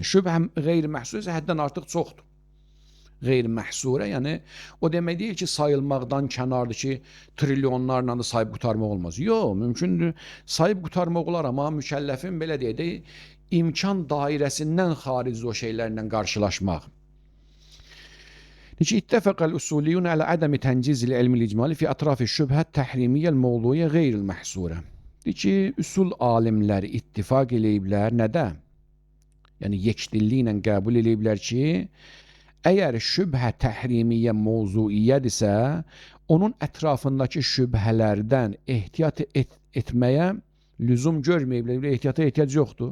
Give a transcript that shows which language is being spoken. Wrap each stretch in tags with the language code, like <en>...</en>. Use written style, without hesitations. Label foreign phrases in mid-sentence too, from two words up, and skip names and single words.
<az>Şübhə qeyri məhsurə isə həddən artıq çoxdur. Qeyri məhsurə, yəni o demək deyil ki, sayılmaqdan kənardır ki, trilyonlarla da sayıb qutarmaq olmaz. Yox, mümkündür, sayıb qutarmaq olar, amma mükəlləfin belə deyək də, imkan dairəsindən xaric o şeylərlə qarşılaşmaq.</az> <ar>اتفق الأصوليون على عدم تنجيز العلم الإجمالي في أطراف الشبهة التحريمية الموضوعية غير المحصورة.</ar> <az>Ki, üsul alimləri ittifaq eləyiblər nədə? Yəni yekdilliklə qəbul eləyiblər ki, əgər şübhə təhrimiyyə mövzuiyyədirsə, onun ətrafındakı şübhələrdən ehtiyat etməyə lüzum görməyiblər, ehtiyata ehtiyac yoxdur.</az>